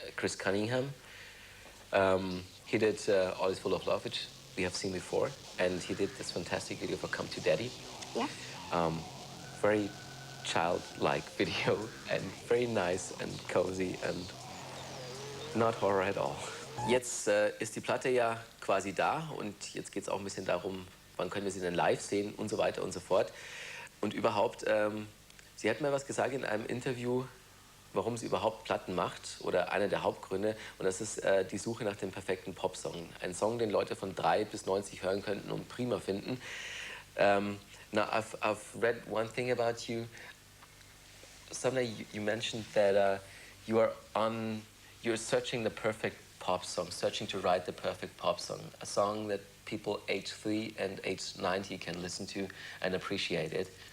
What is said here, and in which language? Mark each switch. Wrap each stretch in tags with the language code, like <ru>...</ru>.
<en>Chris Cunningham, he did All Is Full of Love, which we have seen before, and he did this fantastic video for Come to Daddy. Yeah. Very childlike video and very nice and cozy and not horror at all.</en> <de>Jetzt ist die Platte ja quasi da und jetzt geht es auch ein bisschen darum, wann können wir sie denn live sehen und so weiter und so fort. Und überhaupt, sie hat mir was gesagt in einem Interview, warum sie überhaupt Platten macht oder einer der Hauptgründe, und das ist die Suche nach dem perfekten Popsong. Ein Song, den Leute von 3 bis 90 hören könnten und prima finden.</de> <en>Now, I've read one thing about you. Someday you mentioned that you're searching the perfect pop song, searching to write the perfect pop song, a song that people age 3 and age 90 can listen to and appreciate it.</en>